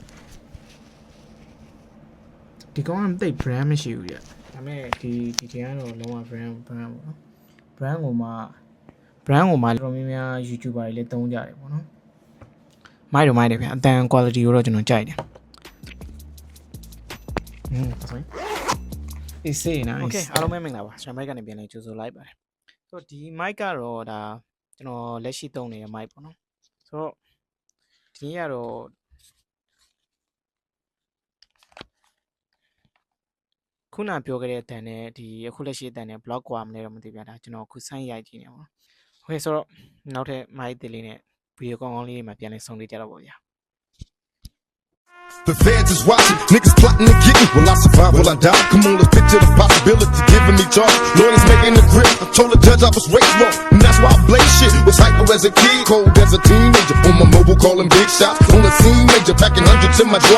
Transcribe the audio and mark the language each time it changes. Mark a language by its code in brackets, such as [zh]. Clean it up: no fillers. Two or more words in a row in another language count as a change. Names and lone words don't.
[my] ဒီကောင်ကတိတ် brand မရှိဘူးဗျဒါပေမဲ့ဒီ DJI ကတော့လုံးဝ brand ပေါ့နော် brand ကိုမှတော်တော်များများ YouTuber တွေလည်းသုံးကြတယ်ပေါ့နော် mic တော့ mic တယ်ဗျအတန် quality ကိုတော့ကျွန်တော်ကြိုက်တယ် [en] sorry It's nice. [my] Okay အားလုံးပဲမင်္ဂလာပါ Stream Break ကနေပြန်လဲကြိုဆိုလိုက်ပါတယ်ဆိုတော့ဒီ mic ကတော့ဒါကျွန်တော်လက်ရှိသုံးနေတဲ့ mic ပေါ့နော်ဆိုတော့ဒီနေ့ကတော့ခုနပြောခဲ့တဲ့အတန်နဲ့ဒီအခုလက်ရှိအတန်နဲ့ block ကွာမလဲတော့မသိဗျာဒါကျွန်တော်ခုဆိုင်းရိုက်ကြည့်နေပါတော့ Okay ဆိုတော့နောက်ထပ် mic တလေးနဲ့ video ကောင်းကောင်းလေးတွေမှာပြန်လဲဆုံလေးကြတော့ပါဗျာ [en] The feds is watching, niggas plotting to get me. Will I survive? Will I die? Come on, let's picture the possibility giving me charge. Lawyers making the grip. I told the judge I was raised wrong, and that's why I blame shit. Was hyper as a kid, cold as a teenager. On my mobile calling big shots. On the scene major, packing hundreds in my drawers.